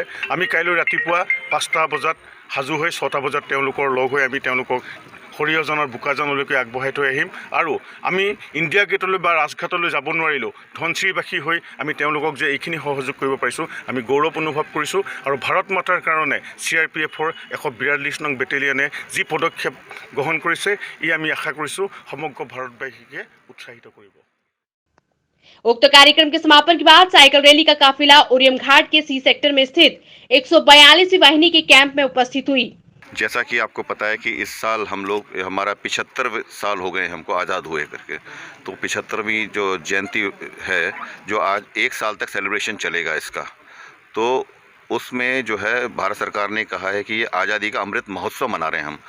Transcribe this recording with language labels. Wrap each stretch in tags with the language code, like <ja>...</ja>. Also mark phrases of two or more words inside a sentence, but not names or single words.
<as>আমি কাইলৈ ৰাতিপুৱা 5টা বজাত সাজু হৈ 6টা বজাত তেওঁলোকৰ লগ হৈ আমি তেওঁলোকক হৰিয়জনৰ বোকাজনলৈকে আগবঢ়াই থৈ আহিম আৰু আমি ইণ্ডিয়া গেটলৈ বা ৰাজঘাটলৈ যাব নোৱাৰিলেও ধনচিৰিবাসী হৈ আমি তেওঁলোকক যে এইখিনি সহযোগ কৰিব পাৰিছোঁ, আমি গৌৰৱ অনুভৱ কৰিছোঁ। আৰু ভাৰত মাতাৰ কাৰণে CRPFৰ 142 নং বেটেলিয়নে যি পদক্ষেপ গ্ৰহণ কৰিছে, ই আমি আশা কৰিছোঁ সমগ্ৰ ভাৰতবাসীকে উৎসাহিত কৰিব।</as> <hi>उक्त कार्यक्रम के समापन के बाद साइकिल रैली का काफिला ओरियम घाट के सी सेक्टर में स्थित 142वीं वाहिनी के कैंप में उपस्थित हुई। जैसा कि आपको पता है कि इस साल हम लोग, हमारा 75 साल हो गए हमको आज़ाद हुए करके, तो 75वीं जो जयंती है, जो आज 1 साल तक सेलिब्रेशन चलेगा इसका, तो उसमें जो है भारत सरकार ने कहा है कि ये आज़ादी का अमृत महोत्सव मना रहे हैं हम।</hi>